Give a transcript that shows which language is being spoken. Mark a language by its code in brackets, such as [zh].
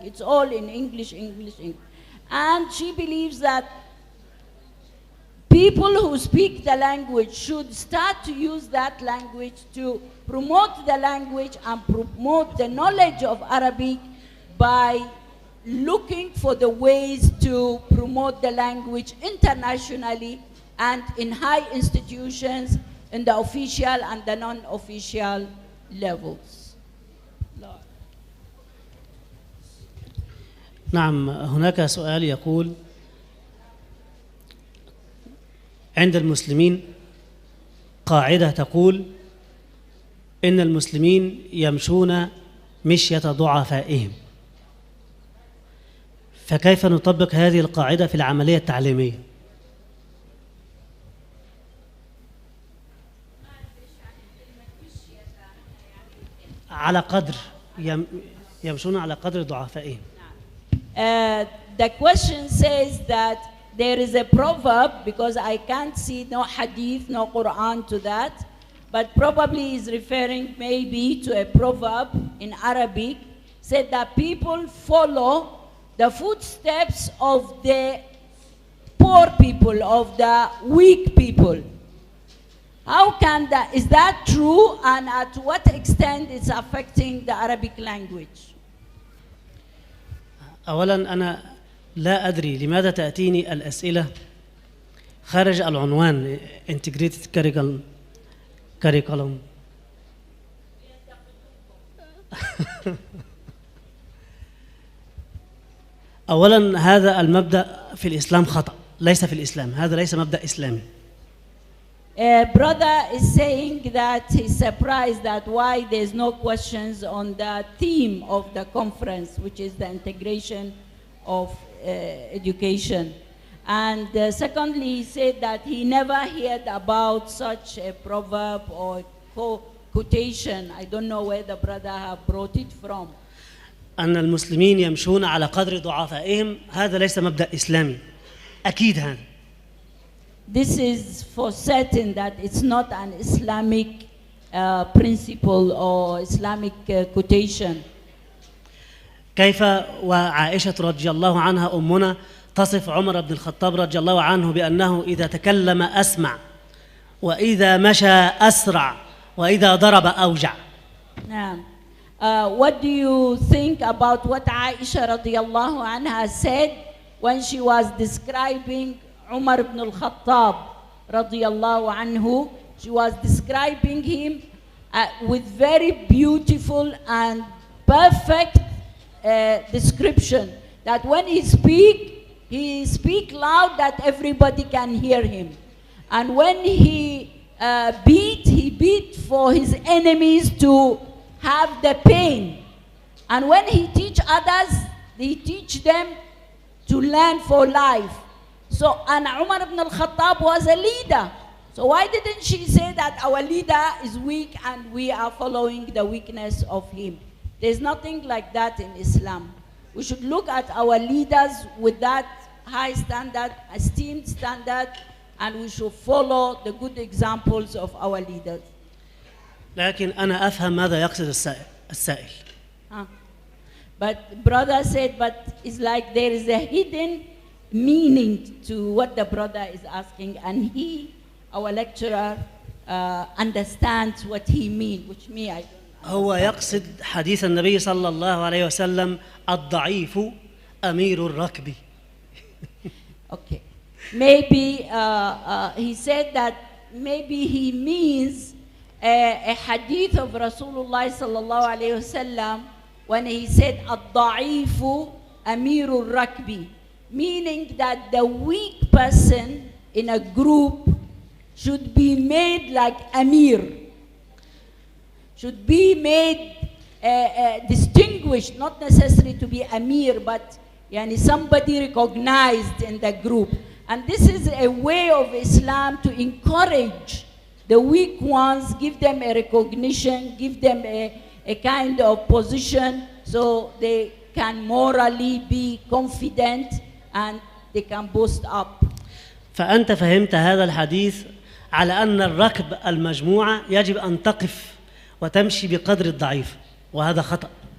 [en] It's all in English, English, English. And she believes that people who speak the language should start to use that language to promote the language and promote the knowledge of Arabic by looking for the ways to promote the language internationally and in high institutions, in the official and the non-official levels. [ar] نعم، هناك سؤال يقول: عند المسلمين قاعدة تقول إن المسلمين يمشون مشية ضعفائهم، فكيف نطبق هذه القاعدة في العملية التعليمية؟ على قدر يمشون على قدر ضعفائهم. [en] The question says that there is a proverb, because I can't see no hadith, no Quran to that, but probably is referring maybe to a proverb in Arabic, said that people follow the footsteps of the poor people, of the weak people. How can that, is that true, and at what extent it's affecting the Arabic language? [ar] أولاً أنا لا أدري لماذا تأتيني الأسئلة خارج العنوان Integrated Curriculum. أولاً هذا المبدأ في الإسلام خطأ، ليس في الإسلام، هذا ليس مبدأ إسلامي. [en] Brother is saying that he's surprised that why there's no questions on the theme of the conference, which is the integration of education. And secondly, he said that he never heard about such a proverb or quotation. I don't know where the brother have brought it from. [ar] أن المسلمين يمشون على قدر ضعفائهم، هذا ليس مبدأ إسلامي، أكيد هذا. [en] This is for certain that it's not an Islamic principle or Islamic quotation. [ar] كيف وعائشة رضي الله عنها أمنا تصف عمر بن الخطاب رضي الله عنه بأنه إذا تكلم أسمع وإذا مشى أسرع وإذا ضرب أوجع. نعم. [en] What do you think about what Aisha radiallahu anha said when she was describing Umar ibn al-Khattab radiallahu anhu? She was describing him with very beautiful and perfect description, that when he speak loud that everybody can hear him. And when he beat for his enemies to have the pain. And when he teach others, he teach them to learn for life. So, and Umar ibn al-Khattab was a leader. So why didn't she say that our leader is weak and we are following the weakness of him? There's nothing like that in Islam. We should look at our leaders with that high standard, esteemed standard, and we should follow the good examples of our leaders. [ar] لكن أنا أفهم ماذا يقصد السائل. [en] But brother said, but it's like there is a hidden meaning to what the brother is asking, and he, our lecturer, understands what he means, which me, I don't. [ar] هو يقصد حديث النبي صلى الله عليه وسلم الضعيف أمير الركب. [en] Okay. Maybe he said that maybe he means a hadith of Rasulullah sallallahu alayhi wasallam when he said [ar] الضعيف أمير الركب, [en] meaning that the weak person in a group should be made like Amir, should be made distinguished, not necessary to be Amir, but somebody recognized in the group. And this is a way of Islam to encourage the weak ones, give them a recognition, give them a kind of position so they can morally be confident and they can boast up. [ar] فأنت فهمت هذا الحديث على أن الركب المجموعة يجب أن تقف وتمشي بقدر الضعيف، وهذا خطأ.